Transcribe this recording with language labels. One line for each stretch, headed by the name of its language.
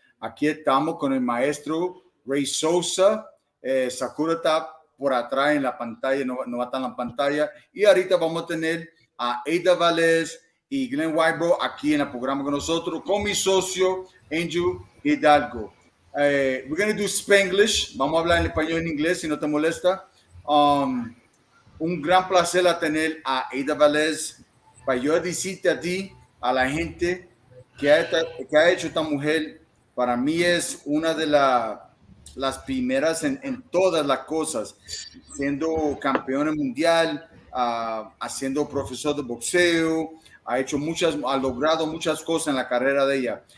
Spanish: Aquí estamos con el maestro Ray Sosa. Sakura está por atrás en la pantalla, no va a estar en la pantalla. Y ahorita vamos a tener a Velez y Glenn Wybrow aquí en el programa con nosotros, con mi socio Andrew Hidalgo.
English: We're going to do Spanglish.
Spanish: Vamos a hablar en español y en inglés si no te molesta. Un gran placer a tener a Velez para yo decirte a ti, a la gente que ha hecho esta mujer. Para mí es una de las primeras en todas las cosas, siendo campeona mundial, haciendo profesor de boxeo, ha logrado muchas cosas en la carrera de ella.